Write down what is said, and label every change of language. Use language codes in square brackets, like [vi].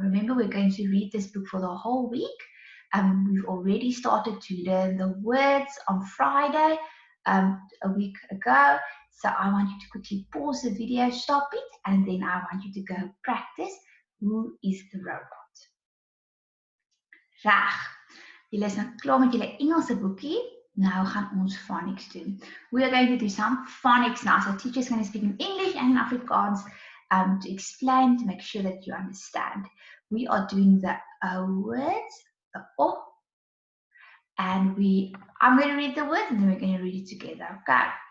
[en] Remember, we're going to read this book for the whole week. We've already started to learn the words on Friday, a week ago. So I want you to quickly pause the video, stop it, and then I want you to go practice Who is the Robot? [af] Reg, julle is nou klaar met julle Engelse boekie. Nou gaan ons phonics doen. [en] We are going to do some phonics now. So teacher's going to speak in English and in Afrikaans to explain, to make sure that you understand. We are doing the O words, the O, and I'm going to read the words and then we're going to read it together. Okay.